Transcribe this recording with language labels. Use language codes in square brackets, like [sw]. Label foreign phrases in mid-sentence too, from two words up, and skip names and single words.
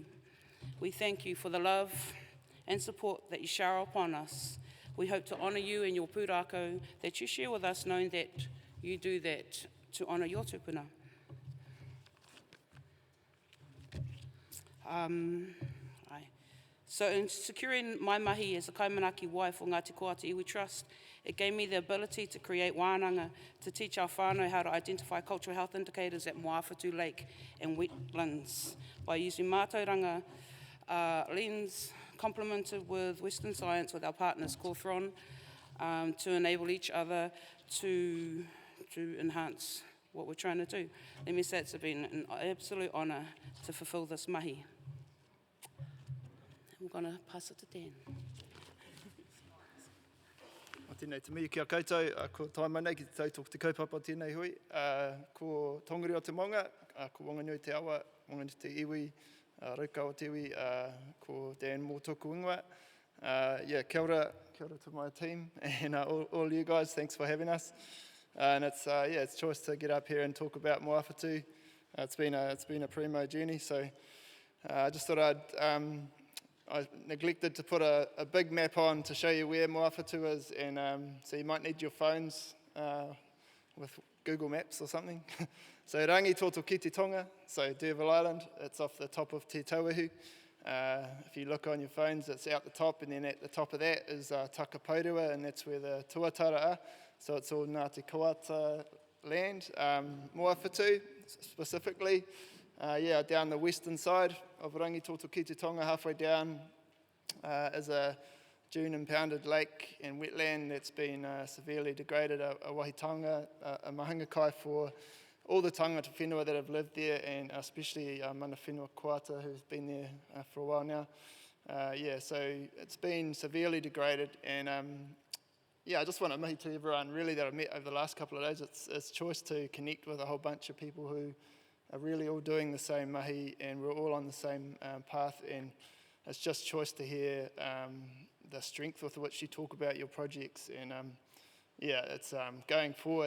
[en] We thank you for the love and support that you shower upon us. We hope to honour you and your pūrākau that you share with us, knowing that you do that to honour your tupuna. So in securing my mahi as a kaimanaki wai for Ngāti Koata Iwi Trust, it gave me the ability to create wānanga to teach our whānau how to identify cultural health indicators at Moawhitu Lake and wetlands by using mātauranga lens complemented with Western science with our partners Cordelle to enable each other to enhance what we're trying to do. Let me say it's been an absolute honour to fulfil this mahi. I'm going to pass it to Dan. [mi] Tēnei te mihi kia koutou, ko taimane ki te tautoko te kaupapa tēnei hui. Ko tongiri o te maunga, ko wanganui te awa, wanganui te iwi, rauka o te iwi, ko Dan mō tōku ingoa. Kia ora [en] to my team and all you guys, thanks for having us. And it's choice to get up here and talk about Moawhitu. It's been a primo journey, so I just thought I neglected to put a big map on to show you where Moawhitu is, and so you might need your phones with Google Maps or something. So Rangitoto ki te tonga, so D'Urville Island, it's off the top of Te Tauahu. If you look on your phones, it's out the top, and then at the top of that is Takapaurua, and that's where the tuatara are. So it's all Ngāti Koata land. Moawhitu specifically, down the western side of Rangitoto ki te tonga, halfway down is a dune impounded lake and wetland that's been severely degraded, a wahitanga, a mahangakai for all the [mi] tangata whenua [en] that have lived there, and especially [mi] mana whenua [en] Koata who's been there for a while now. So it's been severely degraded, and I just want to mahi to everyone really that I've met over the last couple of days. It's choice to connect with a whole bunch of people who are really all doing the same mahi, and we're all on the same path, and it's just choice to hear the strength with which you talk about your projects, and it's going forward.